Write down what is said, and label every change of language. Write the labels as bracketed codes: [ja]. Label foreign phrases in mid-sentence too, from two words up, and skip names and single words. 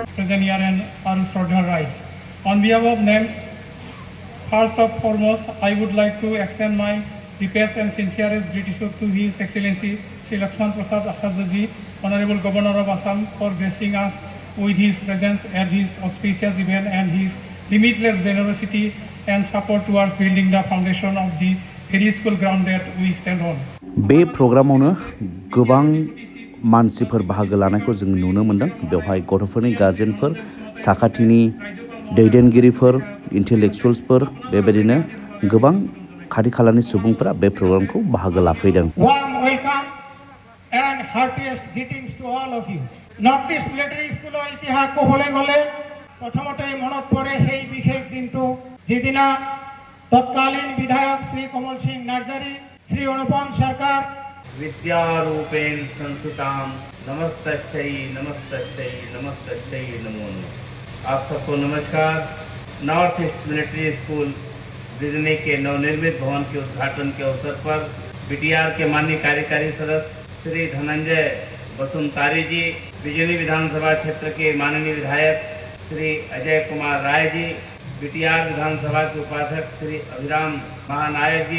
[en] Present here and our Shraddha rise. On behalf of NAMS, first and foremost, I would like to extend my deepest and sincerest gratitude to His Excellency Sri Lakshman Prasad Acharya-ji, Honorable Governor of Assam, for gracing us with his presence at his auspicious event and his limitless generosity and support towards building the foundation of the very school ground that we stand on. [brx] बे प्रग्रामावनो गोबां मानसिफोर बाहागो लानायखौ जों नुनो मोनदों। बेवहाय गथ'फोरनि गार्जेनफोर, साखाथिनि दैदेनगिरिफोर, इन्टेलेक्चुवेल्सफोर बेबायदिनो गोबां खाथि खालानि सुबुंफोरा बे प्रग्रामखौ बाहागो लाफैदों। [en] Warm welcome and heartiest greetings to all of you. [as] Northeast Military School ইতিহাস ক'বলৈ গ'লে প্ৰথমতে মনত পৰে সেই বিশেষ দিনটো যিদিনা তৎকালীন বিধায়ক শ্ৰী কমল সিং নাৰ্জাৰী, শ্ৰী অনুপম সরকার [sa] विद्यारूपेण संस्कृतां नमस्तस्यै नमस्तस्यै नमस्तस्यै नमो नमः। [hi] आप सबको नमस्कार। नॉर्थ ईस्ट मिलिट्री स्कूल बिजनी के नवनिर्मित भवन के उद्घाटन के अवसर पर बीटीआर के माननीय कार्यकारी सदस्य श्री धनंजय बसुमतारी जी, बिजनी विधानसभा क्षेत्र के माननीय विधायक श्री अजय कुमार राय जी, बीटीआर विधानसभा के उपाध्यक्ष श्री अभिराम महानायक जी,